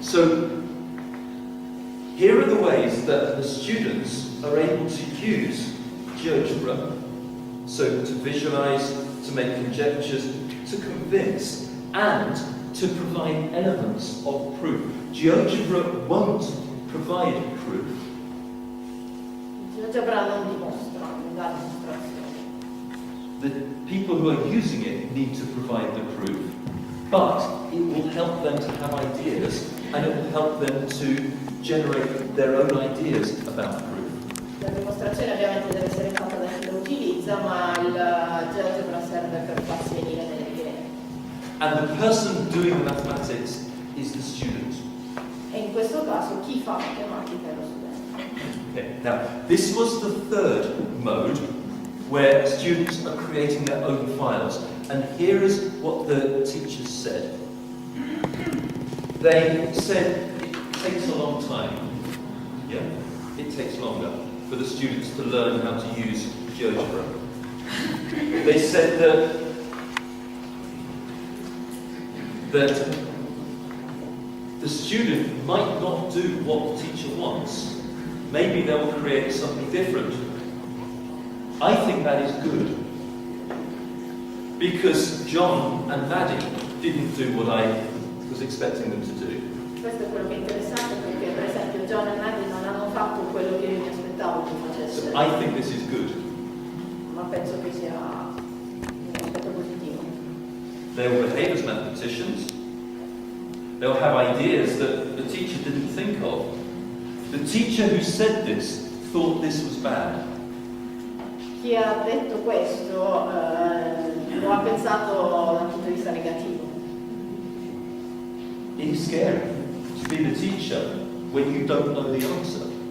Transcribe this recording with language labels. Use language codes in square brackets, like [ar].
[en] So, here are the ways that the students are able to use Geogebra. So, to visualize, to make conjectures, to convince, and to provide elements of proof. Geogebra won't provide proof. [it] Geogebra non dimostra, non dà dimostrazioni. [en] The people who are using it need to provide the proof, but it will help them to have ideas, and it will help them to generate their own ideas about proof. [it] La dimostrazione ovviamente deve essere fatta da chi lo utilizza, ma il GeoGebra serve per farsi venire delle idee. [en] And the person doing the mathematics is the student. [it] E in questo caso chi fa matematica è lo studente. [en] Okay. Now, this was the third mode where students are creating their own files. And here is what the teachers said. They said it takes a long time. Yeah, it takes longer for the students to learn how to use GeoGebra. They said that the student might not do what the teacher wants. Maybe they'll create something different. I think that is good, because John and Maddie didn't do what I was expecting them to do. [it] Questo è quello che è interessante, perché per esempio John e Maddie non hanno fatto quello che io mi aspettavo che [en] So [it] facessero. [en] I think this is good. [it] Ma penso che sia un aspetto positivo. [en] They'll behave as mathematicians. They'll have ideas that the teacher didn't think of. The teacher who said this thought this was bad. [it] Chi ha detto questo lo ha pensato dal punto di vista negativo. [en] It is scary to be the teacher when you don't know the answer.